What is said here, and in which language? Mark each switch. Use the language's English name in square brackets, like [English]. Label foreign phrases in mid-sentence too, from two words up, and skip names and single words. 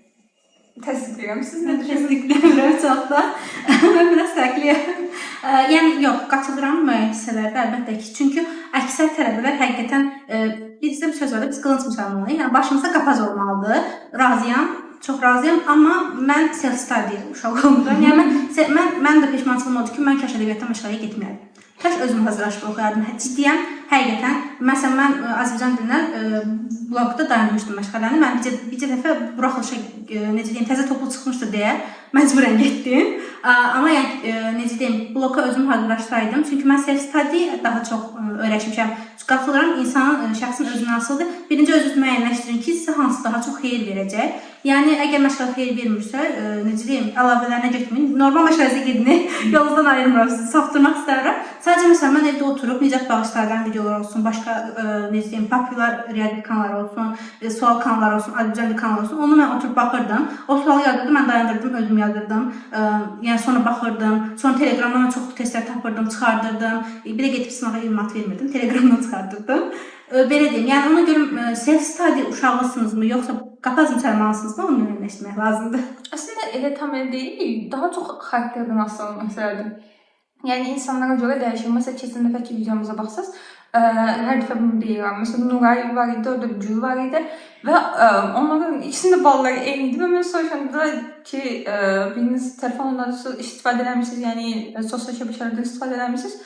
[Azerbaijani] Təsdiqləyirəm. Siz Mən təsdiqləyirəm çox da. Mən biraz fərqliyəm. Yəni yox, qatılıram müəyyən hissələrdə əlbəttə ki. Çünki əksər tələbələr həqiqətən bizdə bir söz var da, biz qılınc müsəlmanıyıq. Yəni başımızda qapaz olmalıdır. Razıyam, çox razıyam, amma mən self-study uşaq olmuram. Yəni mən də peşmançılığım oldu ki, mən kaş ədəbiyyatdan məşğələyə getməyərdim. Kaş özüm hazırlaşıb oxuyardım. Ciddiyəm, həqiqətən. Məsələn, mən Azərbaycan dilindən blogda dayandırmışdım məşğələni. Mən bircə dəfə buraxılışa, necə deyim, təzə toplu çıxmışdı deyə məcburən getdim. Amma yəni, necə deyim, bloqa özümü hazırlaşsaydım. Çünki mən self-study daha çox öyrəşmişəm. Qatılıram, insanın, şəxsin özünə asılıdır. Birinci özünüzü müəyyənləşdirin ki, sizə hansı daha çox xeyir verəcək. Yəni, əgər məşğələ xeyir vermirsə, necə deyim, əlavələrinə getməyin. Normal məşğələsə gedin, yolunuzdan ayırmıram sizi, saptırmaq istəyirəm. Sadəcə, məsələn, mən evdə oturub, nicat bağışlardan videolar olsun, başqa, necə deyim, popular riyaziyyat kanalları olsun, sual kanalları olsun, Azərbaycan kanalları olsun, onu mən oturub baxırdım. O sualı yazırdım, mən dayandırdım, özüm yazırdım. Yəni, sonra baxırdım. Sonra Telegramdan mən çoxlu testlər tapırdım, çıxardırdım. Bir də getib sınağa ilmat vermirdim, Telegramdan çıxardırdım. Belə deyim, yəni ona görə self-study uşağısınızmı, yoxsa qapaz müsəlmansınızmı, onu müəyyənləşdirmək lazımdır. Əslində elə tam elə deyil, daha çox xarakterdən asılı məsələdir. Yəni insanlara görə dəyişir. Məsələn, keçən dəfəki videomuza baxsaz, hər dəfə bunu deyirəm. Məsələn, Nuray var idi, orada Gül var idi və onların ikisinin də balları eynidir və mən soruşanda ki, biriniz telefonla istifadə eləmişsiniz, yəni sosial şəbəkələrdə istifadə eləmişsiniz.